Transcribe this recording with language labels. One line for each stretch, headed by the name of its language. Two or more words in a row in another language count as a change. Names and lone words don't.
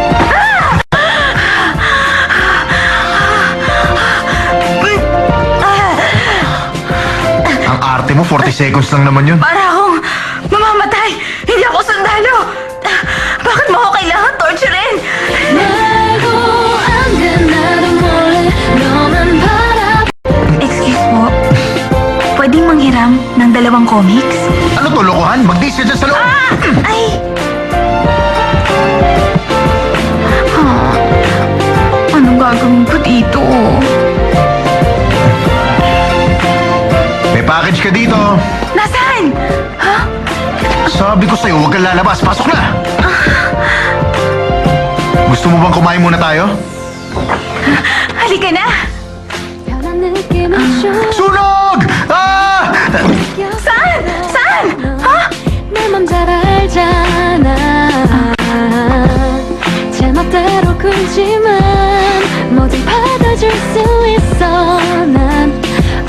Filipino: Ang arte mo, 40 seconds lang naman yun. Para akong mamamatay! Hindi ako sundalo! Bakit mo ako kailangan torturein?
Korean: 말고 안돼 나도 몰래 너만 바라
Filipino: Excuse po, pwedeng manghiram ng 2 comics? Ano to, lokohan? Mag-days ka dyan sa loob! Ay! Ah, anong gagawin ko dito? May package ka dito. Nasaan? Ha? Sabi ko sa'yo, huwag kang lalabas. Pasok na! Gusto mo bang kumain muna tayo? Halika na!
Korean: 편한 느낌을 줘
Filipino: Sunog! Ah! Saan? Saan? Ha?
Korean: 내 맘 잘 알잖아 제 멋대로 굴지만 모두 받아줄 수 있어 난